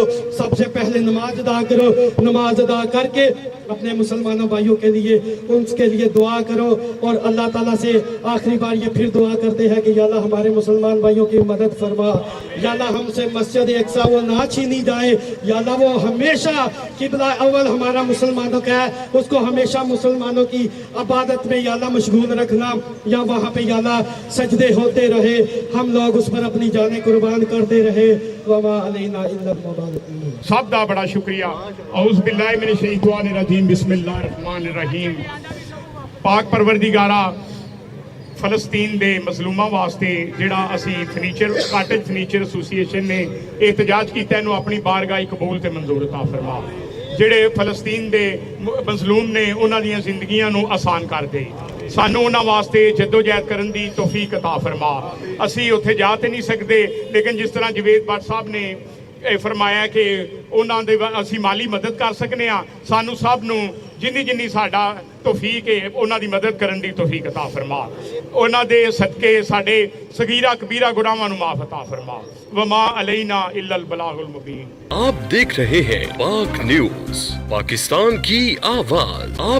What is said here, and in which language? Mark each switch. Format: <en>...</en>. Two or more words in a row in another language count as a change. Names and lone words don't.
<ur>سب سے پہلے نماز ادا کرو، نماز ادا کر کے اپنے مسلمانوں بھائیوں کے لیے ان کے لیے دعا کرو اور اللہ تعالیٰ سے آخری بار یہ پھر دعا کرتے ہیں کہ یا اللہ ہمارے مسلمان بھائیوں کی مدد فرما، یا اللہ ہم سے مسجد اقصیٰ وہ نہ چھینی جائے، یا اللہ وہ ہمیشہ قبلہ اول ہمارا مسلمانوں کا ہے، اس کو ہمیشہ مسلمانوں کی عبادت میں یا اللہ مشغول رکھنا، یا وہاں پہ یا اللہ سجدے ہوتے رہے، ہم لوگ اس پر اپنی جانیں قربان کرتے رہے.</ur> <ar>وما علينا إلا المباركين.</ar> <pa>ਸਭ ਦਾ ਬੜਾ ਸ਼ੁਕਰੀਆ।</pa> <ar>أعوذ بالله من الشيطان الرجيم، بسم الله الرحمن الرحيم.</ar> <pa>ਪਾਕ ਪਰਵਰਦਿਗਾਰਾ ਫ਼ਲਸਤੀਨ ਦੇ ਮਜ਼ਲੂਮਾਂ ਵਾਸਤੇ ਜਿਹੜਾ ਅਸੀਂ ਫ਼ਰਨੀਚਰ ਕਾਟੇਜ ਫ਼ਰਨੀਚਰ ਐਸੋਸੀਏਸ਼ਨ ਨੇ ਇਹਤਜਾਜ ਕੀਤਾ ਇਹਨੂੰ ਆਪਣੀ ਬਾਰਗਾਹ ਕਬੂਲ ਤੇ ਮੰਜ਼ੂਰ ਅਤਾ ਫ਼ਰਮਾ। ਜਿਹੜੇ ਫਲਸਤੀਨ ਦੇ ਮਜ਼ਲੂਮ ਨੇ ਉਹਨਾਂ ਦੀਆਂ ਜ਼ਿੰਦਗੀਆਂ ਨੂੰ ਆਸਾਨ ਕਰ ਦੇ, ਸਾਨੂੰ ਉਹਨਾਂ ਵਾਸਤੇ ਜਦੋਜਹਿਦ ਕਰਨ ਦੀ ਤੌਫੀਕ ਅਤਾ ਫਰਮਾ। ਅਸੀਂ ਉੱਥੇ ਜਾ ਤੇ ਨਹੀਂ ਸਕਦੇ, ਲੇਕਿਨ ਜਿਸ ਤਰ੍ਹਾਂ ਜਵੇਦ ਭੱਟ ਸਾਹਿਬ ਨੇ ਇਹ ਫਰਮਾਇਆ ਕਿ ਉਹਨਾਂ ਦੇ ਅਸੀਂ ਮਾਲੀ ਮਦਦ ਕਰ ਸਕਨੇ ਆ, ਸਾਨੂੰ ਸਭ ਨੂੰ ਜਿੰਨੀ ਜਿੰਨੀ ਸਾਡਾ ਤੌਫੀਕ ਹੈ ਉਹਨਾਂ ਦੀ ਮਦਦ ਕਰਨ ਦੀ ਤੌਫੀਕ ਅਤਾ ਫਰਮਾ। ਉਹਨਾਂ ਦੇ ਸਦਕੇ ਸਾਡੇ ਸਗੀਰਾ ਕਬੀਰਾ ਗੁਨਾਹਾਂ ਨੂੰ ਮਾਫ ਅਤਾ ਫਰਮਾ।</pa> <ar>وما علينا إلا البلاغ المبين.</ar> <ur>آپ دیکھ رہے ہیں پاک نیوز، پاکستان کی آواز. आप</ur>